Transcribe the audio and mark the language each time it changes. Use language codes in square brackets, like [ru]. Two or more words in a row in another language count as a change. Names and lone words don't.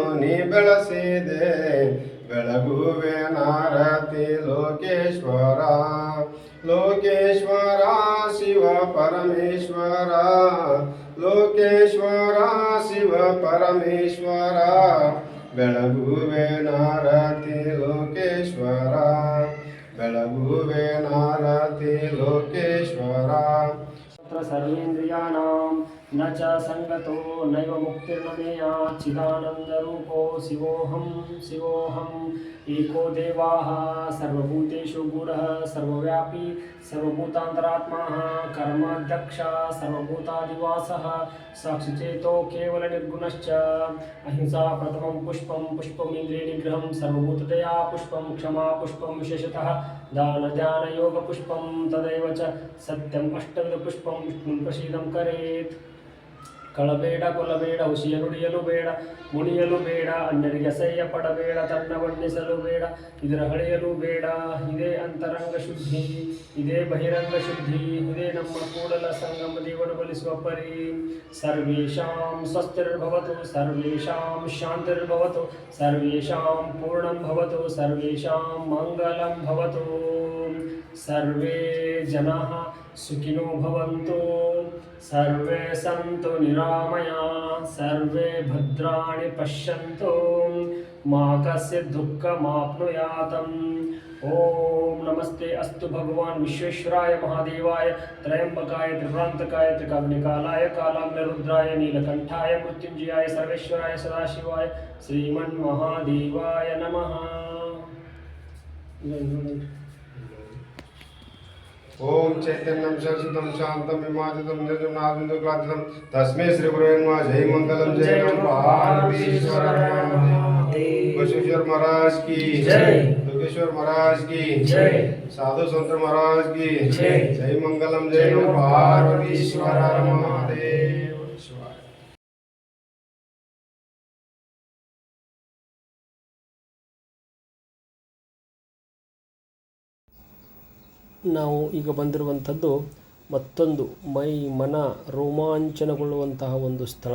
[kn] ನೀ ಬೆಳೆಸಿದೆ ಬೆಳಗುವೆ ನಾರತಿ ಲೋಕೇಶ್ವರ ಲೋಕೇಶ್ವರ ಶಿವ ಪರಮೇಶ್ವರ ಲೋಕೇಶ್ವರ ಶಿವ ಪರಮೇಶ್ವರ ಬೆಳಗುವೆ ನಾರತಿ ಲೋಕೇಶ್ವರ ಬೆಳಗುವೆ ನಾರತಿ ಲೋಕೇಶ್ವರ [sa] ಸರ್ವೇಂದ್ರಿಯಾಣಾಂ ನ ಚ ಸಂಗತೋ ನೈವ ಮುಕ್ತಿರ್ನಮೇಯ ಚಿದಾನಂದರೂಪೋ ಶಿವೋಹಂ ಶಿವೋಹಂ ಏಕೋ ದೇವಾಃ ಸರ್ವಭೂತೇಷು ಗೂಢಃ ಸರ್ವವ್ಯಾಪಿ ಸರ್ವಭೂತಾಂತರಾತ್ಮಾ ಕರ್ಮಾಧ್ಯಕ್ಷ ಸರ್ವಭೂತಾದಿವಾಸಃ ಸಾಕ್ಷಿಚೇತೋ ಕೇವಲ ನಿರ್ಗುಣಶ್ಚ ಅಹಿಂಸಾ ಪ್ರಥಮಂ ಪುಷ್ಪಂ ಪುಷ್ಪಮಿಂದ್ರಿಯ ನಿಗ್ರಹಂ ಸರ್ವಭೂತದಯಾ ಪುಷ್ಪಂ ಕ್ಷಮಾ ಪುಷ್ಪಂ ವಿಶೇಷತಃ ದಾನ ಧ್ಯಾನ ಯೋಗ ಪುಷ್ಪಂ ತದೈವ ಚ ಸತ್ಯಂ ಅಷ್ಟವಿಧ ಪುಷ್ಪಂ ವಿಷ್ಣುಂ ಪ್ರಸೀದಂ ಕರೇತ್ [kn] ಕಳಬೇಡ ಕೊಲ್ಲಬೇಡ ಹುಸಿಯ ನುಡಿಯಲು ಬೇಡ ಮುಣಿಯಲು ಬೇಡ ಅನ್ಯರಿಗೆ ಅಸಹ್ಯ ಪಡಬೇಡ ತನ್ನ ವರ್ಣಿಸಲು ಬೇಡ ಇದರ ಹಳೆಯಲು ಬೇಡ ಇದೇ ಅಂತರಂಗ ಶುದ್ಧಿ ಇದೇ ಬಹಿರಂಗ ಶುದ್ಧಿ ಇದೇ ನಮ್ಮ ಕೂಡಲ ಸಂಗಮ ದೇವನು ಬಲಿಸುವ ಪರಿ [sa] ಸರ್ವೇಷಾಂ ಸ್ವಸ್ತಿರ್ಭವತು ಸರ್ವೇಷಾಂ ಶಾಂತಿರ್ಭವತು ಸರ್ವೇಷಾಂ ಪೂರ್ಣಂ ಭವತು ಸರ್ವೇಷಾಂ ಮಂಗಲಂ ಭವತು ಸರ್ವೇ ಜನಾಃ ಸುಖಿನೋ ಭವಂತು ಸರ್ವೇ ಸಂತು ನಿರಾಮಯಾ ಸರ್ವೇ ಭದ್ರಾಣಿ ಪಶ್ಯಂತು ಮಾ ಕಸ್ಯ ದುಃಖಮಾಪ್ನುಯಾತಂ ಓಂ ನಮಸ್ತೆ ಅಸ್ತು ಭಗವಾನ್ ವಿಶ್ವೇಶ್ವರಾಯ ಮಹಾದೇವಾಯ ತ್ರಯಂಬಕಾಯ ತ್ರಿಭ್ರಾಂತಕಾಯ ತ್ರಿಕಾಗ್ನಿಕಾಲಾಯ ಕಾಲಾಗ್ನಿರುದ್ರಾಯ ನೀಲಕಂಠಾಯ ಮೃತ್ಯುಂಜಯಾಯ ಸರ್ವೇಶ್ವರಾಯ ಸದಾಶಿವಾಯ ಶ್ರೀಮನ್ಮಹಾದೇವಾಯ ನಮಃ. ಓಂ ಚೈತನ್ಯಂ ಶಾಶ್ವತಂ ಶಾಂತಂ ವಿಮಾದಿತಂ ನಿರ್ಜುಮ್ನಾದಿಂದುಕ್ಲಾದಿತಂ ತಸ್ಮೈ ಶ್ರೀ ಗುರುವೇ ನಮಃ ಜೈ ಮಂಗಲಂ ಜೈ ನಮಃ ಪಾರ್ವತೀಶ್ವರ [hi] बसवेश्वर महाराज की जय दुर्गेश्वर महाराज की जय साधु संत महाराज की जय [sa] जय मंगलम जय नमः पार्वतीश्वर महादेव शिवाय. [kn] ನಾವು ಈಗ ಬಂದಿರುವಂಥದ್ದು ಮತ್ತೊಂದು ಮೈ ಮನ ರೋಮಾಂಚನಗೊಳ್ಳುವಂತಹ ಒಂದು ಸ್ಥಳ.